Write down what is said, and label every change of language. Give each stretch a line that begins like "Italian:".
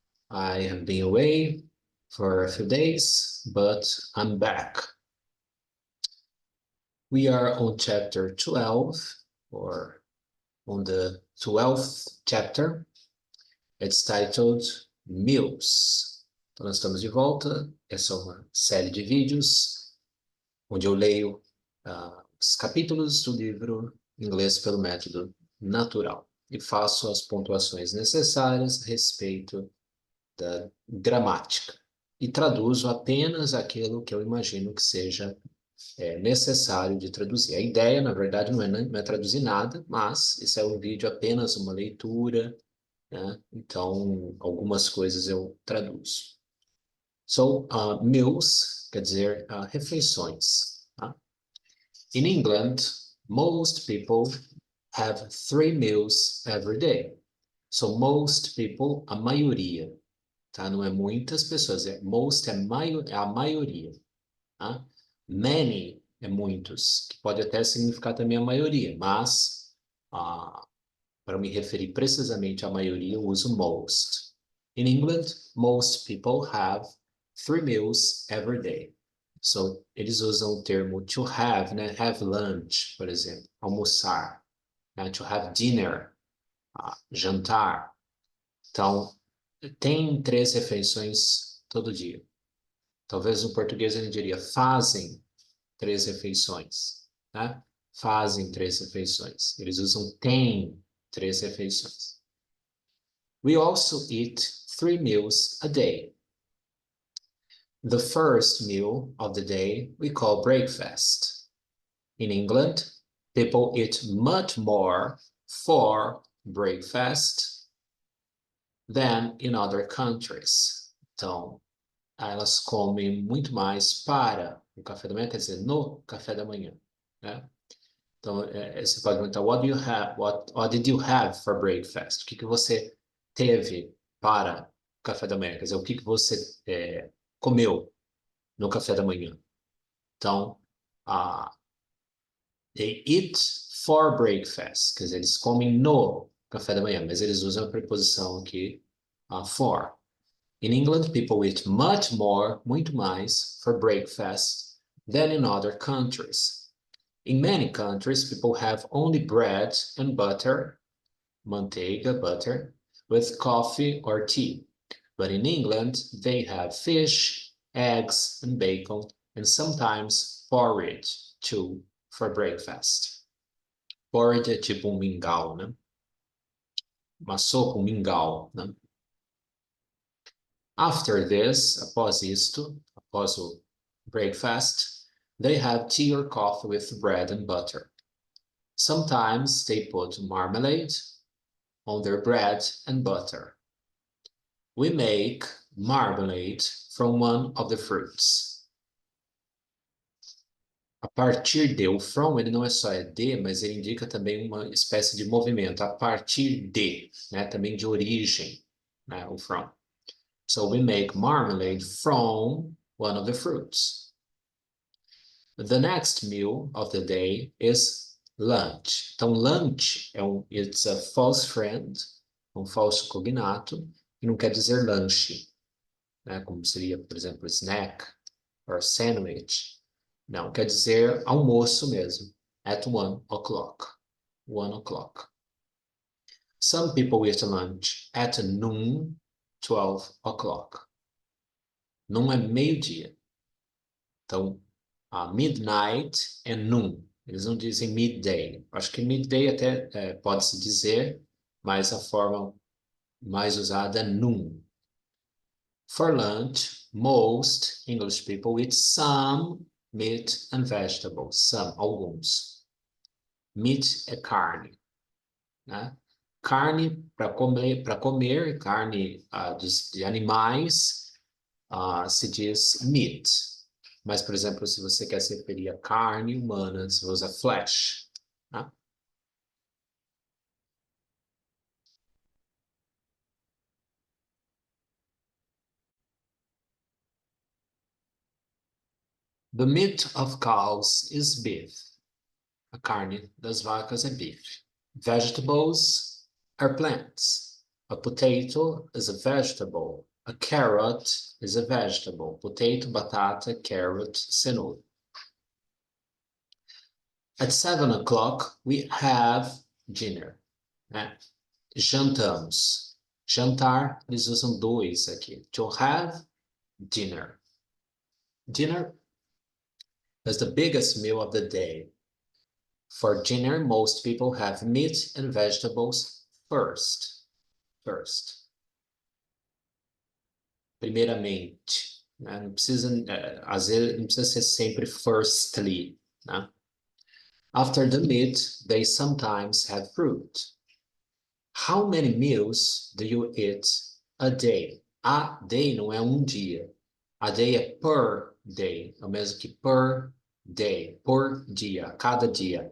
English: I have been away for a few days, but I'm back. We are on chapter 12, or on the 12th chapter. It's titled Meals.
Portuguese: Então, nós estamos de volta. Essa é uma série de vídeos onde eu leio os capítulos do livro Inglês pelo Método Natural e faço as pontuações necessárias a respeito da gramática e traduzo apenas aquilo que eu imagino que seja necessário de traduzir. A ideia, na verdade, não é traduzir nada, mas isso é um vídeo apenas uma leitura, né? Então, algumas coisas eu traduzo. So, meals quer dizer refeições. Tá?
English: In England, most people have 3 meals every day. So, most people,
Portuguese: a maioria, tá? Não é muitas pessoas, most é a maioria, tá? Many é muitos, que pode até significar também a maioria, mas para me referir precisamente à maioria, eu uso most.
English: In England, most people have 3 meals every day.
Portuguese: So, eles usam o termo to have, né? Have lunch, por exemplo, almoçar, né? To have dinner, jantar. Então, tem 3 refeições todo dia. Talvez no português ele diria fazem 3 refeições, né? Fazem 3 refeições. Eles usam tem 3 refeições.
English: We also eat 3 meals a day. The first meal of the day we call breakfast. In England, people eat much more for breakfast than in other countries.
Portuguese: Então, elas comem muito mais para o café da manhã, quer dizer, no café da manhã, né? Então, você pode perguntar,
English: what did you have for breakfast?
Portuguese: O que você teve para o café da manhã? Quer dizer, o que você comeu no café da manhã? Então,
English: they eat for breakfast,
Portuguese: quer dizer, eles comem no café da manhã, mas eles usam a preposição aqui, for.
English: In England, people eat much more,
Portuguese: muito mais,
English: for breakfast than in other countries. In many countries, people have only bread and butter, manteiga, butter, with coffee or tea. But in England, they have fish, eggs, and bacon, and sometimes porridge, too, for breakfast.
Portuguese: Porridge é tipo mingau, né? Uma sopa, mingau, né?
English: After this,
Portuguese: após isto, após o
English: breakfast, they have tea or coffee with bread and butter. Sometimes they put marmalade on their bread and butter. We make marmalade from one of the fruits.
Portuguese: A partir de, o from, ele não é só de, mas ele indica também uma espécie de movimento. A partir de, né? Também de origem, né? O from.
English: So we make marmalade from one of the fruits. The next meal of the day is lunch.
Portuguese: Então,
English: lunch it's a false friend,
Portuguese: um falso cognato, que não quer dizer lanche, né? Como seria, por exemplo,
English: snack or sandwich.
Portuguese: Não, quer dizer almoço mesmo, at 1 o'clock.
English: 1 o'clock. Some people eat lunch at noon, 12 o'clock.
Portuguese: Não é meio-dia. Então, midnight é noon. Eles não dizem midday. Acho que midday até pode-se dizer, mas a forma mais usada é noon.
English: For lunch, most English people eat some meat and vegetables.
Portuguese: Some, alguns. Meat é carne, né? Carne para comer, carne de animais, se diz meat. Mas, por exemplo, se você quer se referir a carne humana, você usa flesh. Tá?
English: The meat of cows is beef.
Portuguese: a carne das vacas é
English: beef. Vegetables are plants. A potato is a vegetable. A carrot is a vegetable. Potato, batata, carrot, cenoura. At 7 o'clock, we have dinner.
Portuguese: Né? Jantamos. Jantar, eles usam dois aqui.
English: To have dinner. Dinner is the biggest meal of the day. For dinner, most people have meat and vegetables first.
Portuguese: Primeiramente. Né? Não precisa, às vezes, não precisa ser sempre firstly. Né?
English: After the meat, they sometimes have fruit. How many meals do you eat a day?
Portuguese: A day não é um dia. A day é per day. É o mesmo que per day. Por dia. Cada dia.